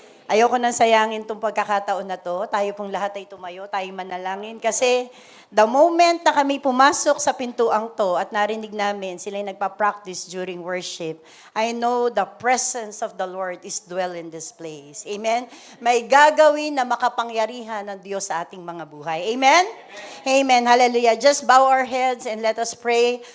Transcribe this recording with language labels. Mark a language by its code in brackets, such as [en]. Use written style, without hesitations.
[tl] Ayoko nang sayangin itong pagkakataon na to. Tayo pong lahat ay tumayo, tayo manalangin. Kasi [en] the moment [tl] na kami pumasok sa pintuang to at narinig namin sila yung nagpa-practice [en] during worship, I know the presence of the Lord is dwell in this place. Amen? [tl] May gagawin na makapangyarihan ng Diyos sa ating mga buhay. Amen? Amen. Hallelujah. [en] Just bow our heads and let us pray.